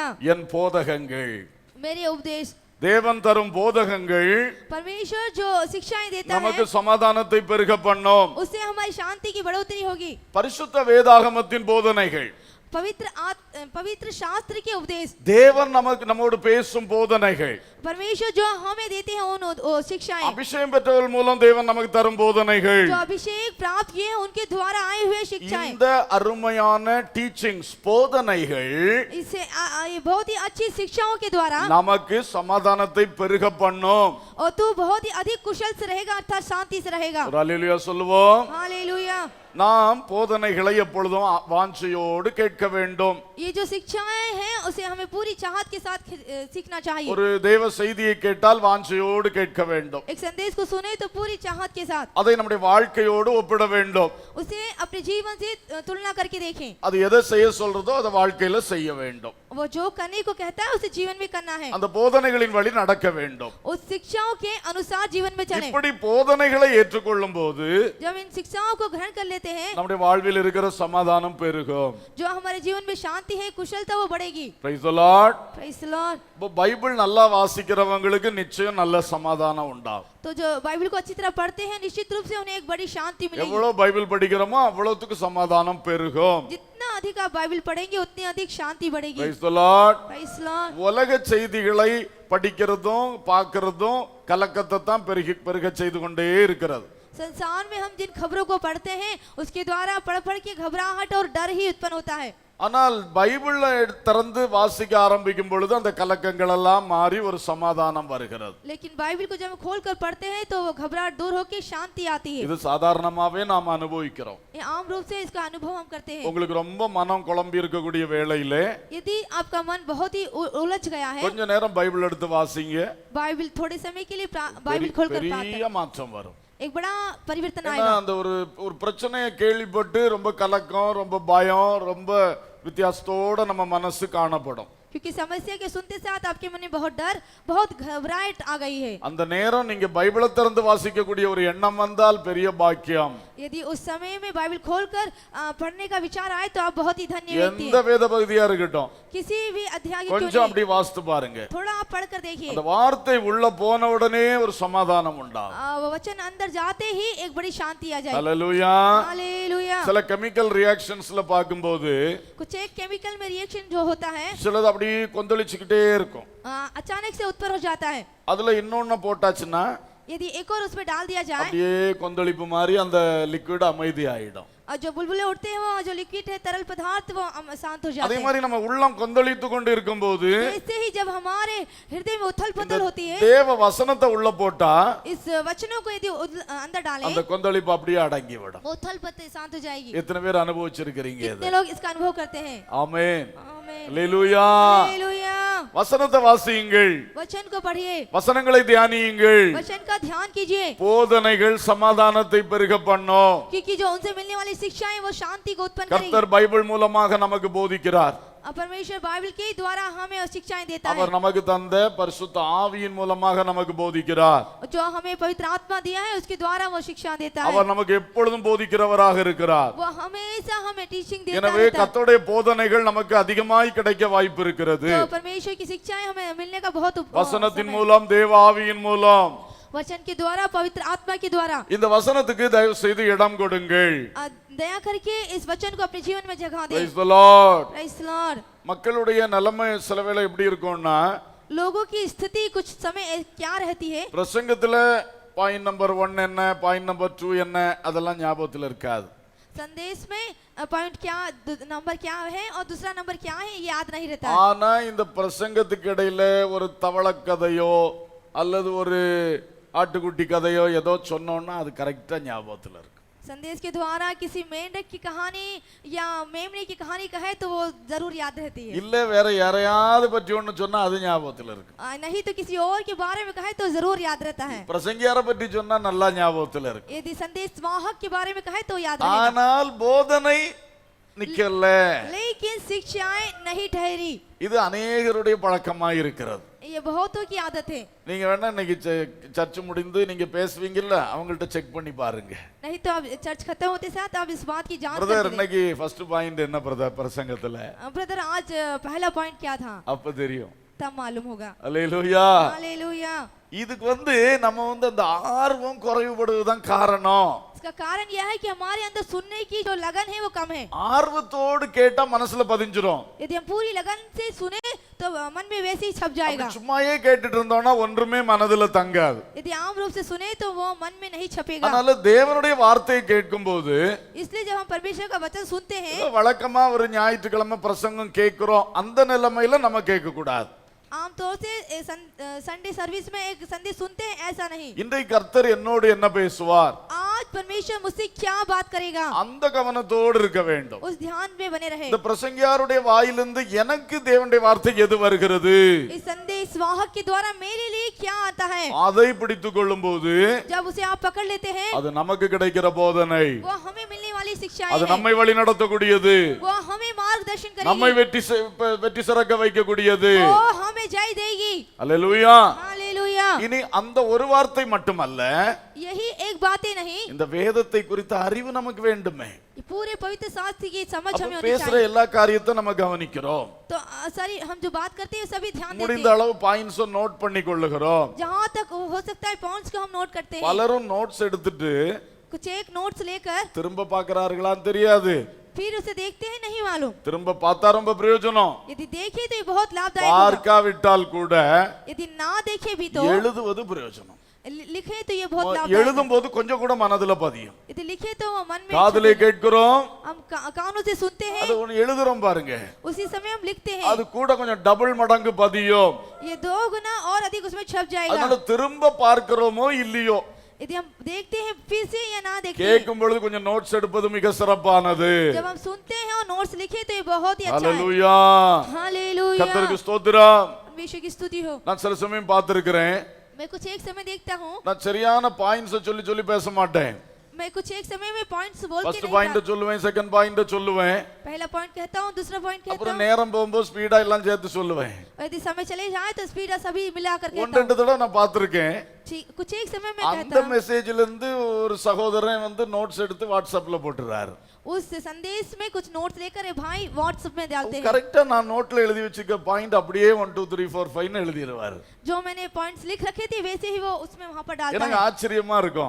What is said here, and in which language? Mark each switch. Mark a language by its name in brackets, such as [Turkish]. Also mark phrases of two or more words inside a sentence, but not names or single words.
[Tamil] என் போதகங்கள். [Hindi] मेरे उपदेश, [Tamil] தேவன் தரும் போதகங்கள் [Hindi] परमेश्वर जो शिक्षाएं देता [Tamil] நமக்கு [Hindi] है [Tamil] சமாதானத்தை பெருக பண்ணும். [Hindi] उससे हमारी शांति की बढ़ोतरी होगी। [Tamil] பரிசுத்த வேதாகமத்தின் போதனைகள், [Hindi] पवित्र शास्त्र के उपदेश, [Tamil] தேவன் நமக்கு நம்மோடு பேசும் போதனைகள், [Hindi] परमेश्वर जो हमें देते हैं उन शिक्षाएं, [Tamil] அபிஷேகம் பெற்றவர்கள் மூலம் தேவன் நமக்கு தரும் போதனைகள், [Hindi] जो अभिषेक प्राप्त किए हैं उनके द्वारा आए हुए शिक्षाएं, [Tamil] இந்த அருமையான டீச்சிங்ஸ் போதனைகள் [Hindi] इससे ये बहुत ही अच्छी शिक्षाओं के द्वारा [Tamil] நமக்கு சமாதானத்தை பெருக பண்ணும். [Hindi] और तू बहुत ही अधिक कुशल से रहेगा, अर्थात शांति से रहेगा। [Tamil] ஒரு அல்லேலூயா சொல்லுவோம். [Hindi] हालेलुया। [Tamil] நாம் போதனைகளை எப்பொழுதும் வாஞ்சையோடு கேட்க வேண்டும். [Hindi] ये जो शिक्षाएं हैं उसे हमें पूरी चाहत के साथ सीखना चाहिए। [Tamil] ஒரு தேவ செய்தியை கேட்டால் வாஞ்சையோடு கேட்க வேண்டும். [Hindi] एक संदेश को सुने तो पूरी चाहत के साथ [Tamil] அதை நம்முடைய வாழ்க்கையோடு ஒப்பிட வேண்டும். [Hindi] उसे अपने जीवन से तुलना करके देखें। [Tamil] அது எதை செய்ய சொல்றதோ அதை வாழ்க்கையில செய்ய வேண்டும். [Hindi] वो जो करने को कहता है उसे जीवन में करना है। [Tamil] அந்த போதனைகளின் வழி நடக்க வேண்டும். [Hindi] उस शिक्षाओं के अनुसार जीवन में चलें। [Tamil] இப்படி போதனைகளை ஏற்றுக்கொள்ளும் போது [Hindi] जब इन शिक्षाओं को ग्रहण कर लेते हैं, [Tamil] நம்முடைய வாழ்வில் இருக்கிற சமாதானம் பெருகும். [Hindi] जो हमारे जीवन में शांति है, कुशलता, वो बढ़ेगी। [English] Praise the Lord. Praise the Lord। [Tamil] பைபிள் நல்லா வாசிக்கிறவங்களுக்கு நிச்சயம் நல்ல சமாதானம் உண்டாகும். [Hindi] तो जो बाइबल को अच्छी तरह पढ़ते हैं, निश्चित रूप से उन्हें एक बड़ी शांति मिलेगी। [Tamil] எவ்வளவு பைபிள் படிக்கிறோமோ அவ்வளவுக்கு சமாதானம் பெருகும். [Hindi] जितना अधिक आप बाइबल पढ़ेंगे उतनी अधिक शांति बढ़ेगी। [English] Praise the Lord. Praise the Lord। [Tamil] உலக செய்திகளை படிக்கிறதும் பார்க்கிறதும் கலக்கத்தை தான் பெருக செய்து கொண்டே இருக்கிறது. [Hindi] संसार में हम जिन खबरों को पढ़ते हैं उसके द्वारा पढ़ पढ़ के घबराहट और डर ही उत्पन्न होता है। [Tamil] ஆனால் பைபிள்ல திறந்து வாசிக்க ஆரம்பிக்கும் பொழுது அந்த கலக்கங்கள் எல்லாம் மாறி ஒரு சமாதானம் வருகிறது. [Hindi] लेकिन बाइबल को जब हम खोलकर पढ़ते हैं तो वो घबराहट दूर होकर शांति आती है। [Tamil] இது சாதாரணமாவே நாம் அனுபவிக்கிறோம். [Hindi] ये आम रूप से इसका अनुभव हम करते हैं। [Tamil] உங்களுக்கு ரொம்ப மனம் குழம்பி இருக்கக்கூடிய வேளையிலே [Hindi] यदि आपका मन बहुत ही उलझ गया है, [Tamil] கொஞ்ச நேரம் பைபிள் எடுத்து வாசிங்க. [Hindi] बाइबल थोड़े समय के लिए बाइबल खोलकर [Tamil] பெரிய மாற்றம் வரும். [Hindi] एक बड़ा परिवर्तन [Tamil] ஏன்னா [Hindi] आएगा। [Tamil] அந்த ஒரு பிரச்சனையை கேள்விப்பட்டு ரொம்ப கலக்கம், ரொம்ப பயம், ரொம்ப வித்தியாசத்தோட நம்ம மனசு காணப்படும். [Hindi] क्योंकि समस्या के सुनते साथ आपके मन में बहुत डर, बहुत घबराहट आ गई है। [Tamil] அந்த நேரம் நீங்க பைபிளை திறந்து வாசிக்கக்கூடிய ஒரு எண்ணம் வந்தால் பெரிய பாக்கியம். [Hindi] यदि उस समय में बाइबल खोलकर पढ़ने का विचार आए तो आप बहुत ही धन्य व्यक्ति [Tamil] எந்த [Hindi] हैं। [Tamil] வேத பகுதியா இருக்கட்டும் [Hindi] किसी भी अध्याय क्यों [Tamil] கொஞ்சம் [Hindi] नहीं, [Tamil] அப்படி வாசித்து பாருங்க. [Hindi] थोड़ा आप पढ़कर देखिए। [Tamil] அந்த வார்த்தை உள்ள போன உடனே ஒரு சமாதானம் உண்டாகும். [Hindi] वो वचन अंदर जाते ही एक बड़ी शांति आ जाएगी। [Tamil] ஹல்லேலூயா. [Hindi] हालेलुया। [Tamil] சில [English] chemical reactions [Tamil] பாக்கும்போது [Hindi] कुछ एक केमिकल में रिएक्शन जो होता है [Tamil] சிலது அப்படியே கொந்தளிச்சுக்கிட்டே இருக்கும். [Hindi] अचानक से उत्पन्न हो जाता है। [Tamil] அதுல இன்னொன்னு போட்டாச்சுன்னா [Hindi] यदि एक और उसमें डाल दिया जाए, [Tamil] அப்படியே கொந்தளிப்பு மாதிரி அந்த லிக்விட் அமைதி ஆயிடும். [Hindi] और जो बुलबुले उठते हैं, वो जो लिक्विड है, तरल पदार्थ, वो शांत हो जाते [Tamil] அதே [Hindi] हैं। [Tamil] மாதிரி நம்ம உள்ளம் கொந்தளித்து கொண்டு இருக்கும்போது [Hindi] ऐसे ही जब हमारे हृदय में उथल पुथल होती है, [Tamil] தேவ வசனத்தை உள்ள போட்டா [Hindi] इस वचनों को यदि अंदर डालें, [Tamil] அந்த கொந்தளிப்பு அப்படியே அடங்கி விடும். [Hindi] वो उथल पुथल शांत हो जाएगी। [Tamil] எத்தனை பேர் அனுபவிச்சிருக்கிறீங்க [Hindi] कितने [Tamil] இதை? [Hindi] लोग इसका अनुभव करते हैं? [Tamil] ஆமென். [Hindi] आमीन। [Tamil] அல்லேலூயா. [Hindi] हालेलुया। [Tamil] வசனத்தை வாசியுங்கள், [Hindi] वचन को पढ़िए, [Tamil] வசனங்களை தியானியுங்கள். [Hindi] वचन का ध्यान कीजिए, [Tamil] போதனைகள் சமாதானத்தை பெருக பண்ணும். [Hindi] क्योंकि जो उनसे मिलने वाली शिक्षाएं वो शांति को उत्पन्न करेगी। [Tamil] கர்த்தர் பைபிள் மூலமாக நமக்கு போதிக்கிறார். [Hindi] परमेश्वर बाइबल के द्वारा हमें शिक्षाएं देता है। [Tamil] அவர் நமக்கு தந்த பரிசுத்த ஆவியின் மூலமாக நமக்கு போதிக்கிறார். [Hindi] जो हमें पवित्र आत्मा दिया है उसके द्वारा वो शिक्षा देता है। [Tamil] அவர் நமக்கு எப்பொழுதும் போதிக்கிறவராக இருக்கிறார். [Hindi] वो हमेशा हमें टीचिंग देता [Tamil] எனவே [Hindi] रहता है। [Tamil] கர்த்தருடைய போதனைகள் நமக்கு அதிகமாய் கிடைக்க வாய்ப்பு இருக்கிறது. [Hindi] तो परमेश्वर की शिक्षाएं हमें मिलने का बहुत [Tamil] வசனத்தின் [Hindi] समय है। [Tamil] மூலம், தேவ ஆவியின் மூலம். [Hindi] वचन के द्वारा, पवित्र आत्मा के द्वारा। [Tamil] இந்த வசனத்துக்கு தயவு செய்து இடம் கொடுங்கள். [Hindi] दया करके इस वचन को अपने जीवन में जगह दें। [English] Praise the Lord. Praise the Lord। [Tamil] மக்களுடைய நிலைமை சில வேளை எப்படி இருக்கும்னா, [Hindi] लोगों की स्थिति कुछ समय क्या रहती है, [Tamil] பிரசங்கத்துல [English] point number [Tamil] 1 என்ன, [English] point number [Tamil] 2 என்ன, அதெல்லாம் ஞாபகத்துல இருக்காது. [Hindi] संदेश में पॉइंट क्या, नंबर क्या है और दूसरा नंबर क्या है, ये याद नहीं रहता। [Tamil] ஆனா இந்த பிரசங்கத்துக்கு இடையில ஒரு தவளக்கதையோ அல்லது ஒரு ஆட்டுக்குட்டி கதையோ ஏதோ சொன்னோம்னா அது கரெக்டா ஞாபகத்துல இருக்கு. [Hindi] संदेश के द्वारा किसी मेंढक की कहानी या मेमने की कहानी कहे तो वो जरूर याद रहती है। [Tamil] இல்ல வேற யாரையாவது பற்றி ஒண்ணு சொன்னா அது ஞாபகத்துல இருக்கு. [Hindi] नहीं तो किसी और के बारे में कहे तो जरूर याद रहता है। [Tamil] பிரசங்கியாரை பற்றி சொன்னா நல்லா ஞாபகத்துல இருக்கு. [Hindi] यदि संदेश वाहक के बारे में कहे तो याद रहेगा। [Tamil] ஆனால் போதனை நிக்கல. [Hindi] लेकिन शिक्षाएं नहीं ठहरी। [Tamil] இது அநேகருடைய பழக்கமா இருக்கிறது. [Hindi] ये बहुतों की आदत है। [Tamil] நீங்க வேணா இன்னைக்கு சர்ச் முடிந்து நீங்க பேசுவீங்கல்ல அவங்கள்ட்ட செக் பண்ணி பாருங்க. [Hindi] नहीं तो अब चर्च खत्म होते साथ आप इस बात की जांच [Tamil] பிரதர் [Hindi] करके [Tamil] இன்னைக்கு [English] first point [Tamil] என்ன பிரதர் பிரசங்கத்துல [Hindi] ब्रदर आज पहला पॉइंट क्या था [Tamil] அப்ப தெரியும். [Hindi] तब मालूम होगा। [Tamil] அல்லேலூயா. [Hindi] हालेलुया। [Tamil] இதுக்கு நம்ம அந்த ஆர்வம் குறைவுபடுவதுதான் காரணம். [Hindi] इसका कारण यह है कि हमारे अंदर सुनने की जो लगन है वो कम है। [Tamil] ஆர்வத்தோடு கேட்டா மனசுல பதிஞ்சிரும். [Hindi] यदि हम पूरी लगन से सुने तो मन में वैसे ही छप जाएगा। [Tamil] சும்மாயே கேட்டுட்டு இருந்தோம்னா ஒன்றுமே மனதுல தங்காது. [Hindi] यदि आम रूप से सुने तो वो मन में नहीं छपेगा। [Tamil] அதனால தேவனுடைய வார்த்தையை கேட்கும்போது [Hindi] इसलिए जब हम परमेश्वर का वचन सुनते हैं [Tamil] வழக்கமா ஒரு ஞாயிற்றுக்கிழமை பிரசங்கம் கேட்கிறோம் அந்த நிலைமையில நம்ம கேட்க கூடாது. [Hindi] आमतौर से [English] Sunday service [Hindi] में एक संदेश सुनते हैं ऐसा नहीं। [Tamil] இன்றைக்கு கர்த்தர் என்னோடு என்ன பேசுவார் [Hindi] आज परमेश्वर मुझसे क्या बात करेगा [Tamil] அந்த கவனத்தோடு இருக்க வேண்டும். [Hindi] उस ध्यान में बने रहे। [Tamil] இந்த பிரசங்கியாருடைய வாயிலிருந்து எனக்கு தேவனுடைய வார்த்தை எது வருகிறது [Hindi] इस संदेश वाहक के द्वारा मेरे लिए क्या आता है [Tamil] அதை பிடித்துக் கொள்ளும்போது [Hindi] जब उसे आप पकड़ लेते हैं [Tamil] அது நமக்கு கிடைக்கிற போதனை, [Hindi] वो हमें मिलने वाली शिक्षाएं [Tamil] அது [Hindi] हैं। [Tamil] நம்மை வழி நடத்தக்கூடியது, [Hindi] वो हमें मार्गदर्शन [Tamil] நம்மை [Hindi] करेगी, [Tamil] வெற்றி சிறக்க வைக்கக்கூடியது. [Hindi] वो हमें जय देगी। [Tamil] அல்லேலூயா. [Hindi] हालेलुया। [Tamil] இனி அந்த ஒரு வார்த்தை மட்டுமல்ல, [Hindi] यही एक बात ही नहीं, [Tamil] இந்த வேதத்தை குறித்த அறிவு நமக்கு வேண்டுமே. [Hindi] पूरे पवित्र शास्त्र की समझ [Tamil] அப்ப [Hindi] हमें होनी [Tamil] பேசுற [Hindi] चाहिए। [Tamil] எல்லா காரியத்தையும் நம்ம கவனிக்கிறோம். [Hindi] तो सारी हम जो बात करते हैं सभी ध्यान देते [Tamil] முடிந்த [Hindi] हैं। [Tamil] அளவு [English] points note [Tamil] பண்ணி கொள்ளுகிறோம். [Hindi] जहाँ तक हो सकता है पॉइंट्स को हम नोट करते हैं। [Tamil] பலரும் நோட்ஸ் எடுத்துட்டு [Hindi] कुछ एक नोट्स लेकर [Tamil] திரும்ப பார்க்கறார்களான்னு தெரியாது. [Hindi] फिर उसे देखते हैं नहीं मालूम। [Tamil] திரும்ப பார்த்தா ரொம்ப பிரயோஜனம். [Hindi] यदि देखे तो ये बहुत लाभदायक होगा। [Tamil] பார்க்காவிட்டால் கூட [Hindi] यदि ना देखे भी तो [Tamil] எழுதுவது பிரயோஜனம். [Hindi] लिखे तो ये बहुत लाभदायक [Tamil] எழுதும் போது கொஞ்சம் கூட மனதுல பதியும். [Hindi] है। यदि लिखे तो वो मन में [Tamil] காதுலே கேட்கிறோம், [Hindi] हम कानों से सुनते हैं, [Tamil] அது ஒன்னு எழுதுறோம் பாருங்க, [Hindi] उसी समय हम लिखते [Tamil] அது [Hindi] हैं, [Tamil] கூட கொஞ்சம் டபுள் மடங்கு பதியும். [Hindi] ये 2 गुना और अधिक उसमें छप जाएगा। [Tamil] அதனால திரும்ப பார்க்கிறோமோ இல்லையோ [Hindi] यदि हम देखते हैं फिर से या ना देखें, [Tamil] கேட்கும் பொழுது கொஞ்சம் நோட்ஸ் எடுப்பது மிக சிறப்பானது. [Hindi] जब हम सुनते हैं और नोट्स लिखे तो ये बहुत ही अच्छा है। [Tamil] ஹல்லேலூயா. [Hindi] हालेलुया। [Tamil] கர்த்தருக்கு ஸ்தோத்திரம். [Hindi] परमेश्वर की स्तुति हो। [Tamil] நான் சில சமயம் பார்த்திருக்கிறேன், [Hindi] मैं कुछ एक समय देखता हूँ, [Tamil] நான் சரியான பாயிண்ட்ஸ் சொல்லி சொல்லி பேச மாட்டேன். [Hindi] मैं कुछ एक समय में पॉइंट्स बोल के [Tamil] ஃபர்ஸ்ட் [Hindi] नहीं [Tamil] பாயிண்ட் [Hindi] था। [Tamil] சொல்லுவேன், [English] second point [Tamil] சொல்லுவேன், [Hindi] पहला पॉइंट कहता हूँ, दूसरा पॉइंट कहता [Tamil] அப்புறம் [Hindi] हूँ, [Tamil] நேரம் போகும்போது ஸ்பீடா எல்லாம் சேர்த்து சொல்லுவேன். [Hindi] और यदि समय चले जाए तो स्पीड सभी मिलाकर [Tamil] ஒன்று [Hindi] कहता हूँ। [Tamil] ரெண்டு தடவை நான் பார்த்திருக்கேன். [Hindi] कुछ एक समय में [Tamil] அந்த [Hindi] कहता हूँ, [Tamil] மெசேஜ்ல இருந்து ஒரு சகோதரன் நோட்ஸ் எடுத்து வாட்ஸ்அப்ல போட்டுறாரு. [Hindi] उस संदेश में कुछ नोट्स लेकर ये भाई व्हाट्सएप में डालते हैं। [Tamil] கரெக்டா நான் நோட்ல எழுதி வச்சிருக்க பாயிண்ட் அப்படியே 1 2 3 4 5 ன்னு எழுதிடுவாரு. [Hindi] जो मैंने पॉइंट्स लिख रखे थे वैसे ही वो उसमें वहां पर डालता [Tamil] எனக்கு [Hindi] है। [Tamil] ஆச்சரியமா இருக்கும்.